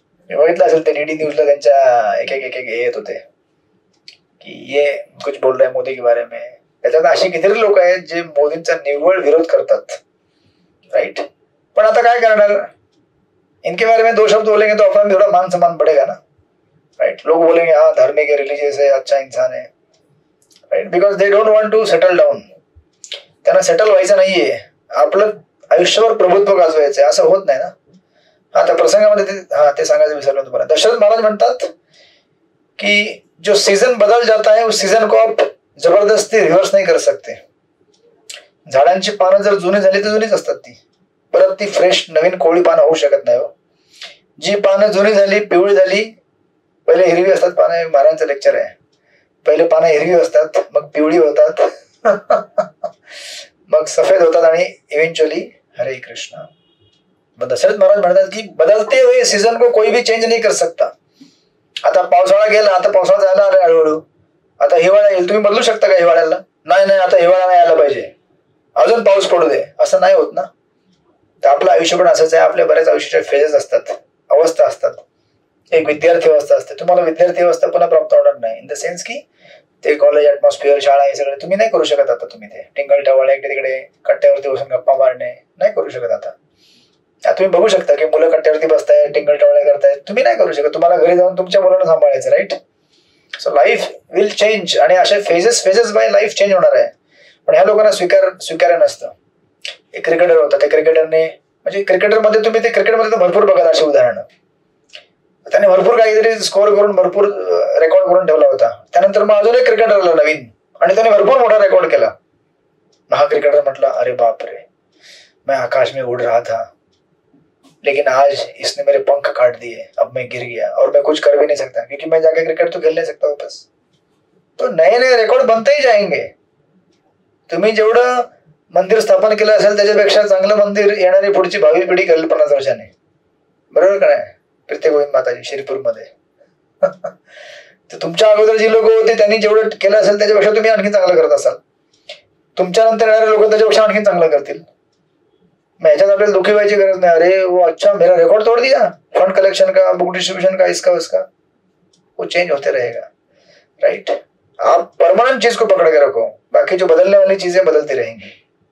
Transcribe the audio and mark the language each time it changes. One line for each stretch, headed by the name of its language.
Marathi: मी बघितलं असेल ते डीडी न्यूजला त्यांच्या एक एक येत होते की
Hindi: ये कुछ बोल रहे मोदी के बारे में.
Marathi: त्याच्यात अशी कितीतरी लोक आहेत जे मोदींचा निव्वळ विरोध करतात. राइट. पण आता काय करणार?
Hindi: इनके बारे में 2 शब्द बोलेंगे तो अपना थोड़ा मान सम्मान बढ़ेगा ना. राइट. लोग बोलेंगे हाँ धार्मिक है, रिलीजियस है, अच्छा इंसान है.
English: Right. Because they don't want to settle down.
Marathi: त्यांना सेटल व्हायचं नाहीये, आपलं आयुष्यभर प्रभुत्व गाजवायचंय. असं होत नाही ना. आता प्रसंगामध्ये ते सांगायचं विसरलो तुम्हाला. दशरथ महाराज म्हणतात कि
Hindi: जो सीजन बदल जाता है उस सीजन को आप जबरदस्ती रिव्हर्स
Marathi: नाही कर सकते. झाडांची पानं जर जुनी झाली तर जुनीच असतात, ती परत ती फ्रेश नवीन कोवळी पानं होऊ शकत नाही. जी पानं जुनी झाली, पिवळी झाली, पहिले हिरवी असतात पानं. महाराजांचं लेक्चर आहे, पहिले पानं हिरवी असतात, मग पिवळी होतात, मग सफेद होतात आणि इव्हेंच्युअली हरे कृष्ण. दशरथ महाराज म्हणतात की
Hindi: बदलते हुए सीजन को कोई भी चेंज नहीं कर सकता.
Marathi: आता पावसाळा गेला, आता पावसाळा जायला आला हळूहळू, आता हिवाळा येईल. तुम्ही बदलू शकता का हिवाळ्याला? नाही, आता हिवाळा नाही आला पाहिजे, अजून पाऊस पडू दे, असं नाही होत ना. तर आपलं आयुष्य पण असंच आहे. आपल्या बऱ्याच आयुष्याच्या फेजेस असतात, अवस्था असतात. एक विद्यार्थी अवस्था असते. तुम्हाला विद्यार्थी अवस्था पुन्हा प्राप्त होणार नाही.
English: in the sense
Marathi: की ते कॉलेज ऍटमॉस्फिअर, शाळा, हे सगळं तुम्ही नाही करू शकत आता. तुम्ही ते टिंगल टवाळे इकडे तिकडे कट्ट्यावरती बसून गप्पा मारणे नाही करू शकत आता. तुम्ही बघू शकता की मुलं कट्ट्यावरती बसताय, टिंगल टवाळे करतायत, तुम्ही नाही करू शकत. तुम्हाला घरी जाऊन तुमच्या मुलांना सांभाळायचं. Right.
English: so life will change
Marathi: आणि असे फेजेस बाय लाईफ चेंज होणार आहे. पण ह्या लोकांना स्वीकार्य नसतं. एक क्रिकेटर होता, त्या क्रिकेटरने, म्हणजे क्रिकेटरमध्ये तुम्ही ते क्रिकेटमध्ये भरपूर बघाल अशी उदाहरणं. त्याने भरपूर काहीतरी स्कोअर करून भरपूर रेकॉर्ड करून ठेवला होता. त्यानंतर मग अजून एक क्रिकेटर आला नवीन आणि त्याने भरपूर मोठा रेकॉर्ड केला. हा क्रिकेटर म्हटला
Hindi: अरे बाप रे, मैं आकाश में उड़ रहा था लेकिन आज इसने मेरे पंख काट दिए, अब मैं गिर गया और मैं कुछ कर भी नहीं सकता क्योंकि मैं जाके क्रिकेट तो खेल नहीं सकता वापस. तो नए नए रेकॉर्ड बनते ही जाएंगे.
Marathi: तुम्ही जेवढं मंदिर स्थापन केलं असेल त्याच्यापेक्षा चांगलं मंदिर येणारी पुढची भावी पिढी करेल 50 वर्षांनी. बरोबर का नाही? प्रत्येक गोविंद माताजी श्रीपूरमध्ये. तर तुमच्या अगोदर जी लोक होती त्यांनी जेवढं केलं असेल त्याच्यापेक्षा तुम्ही आणखी चांगलं करत असाल. तुमच्यानंतर येणारे लोक त्याच्यापेक्षा आणखी चांगलं करतील. मग ह्याच्यात आपल्याला दुखी व्हायची गरज नाही.
Hindi: अरे वो अच्छा मेरा रिकॉर्ड तोड़ दिया, फंड कलेक्शन का, बुक डिस्ट्रीब्यूशन का, इसका उसका, वो चेंज होते रहेगा. राइट. आप परमानेंट चीज को पकड़ के रखो, बाकी जो बदलने वाली चीजें बदलती रहेंगी.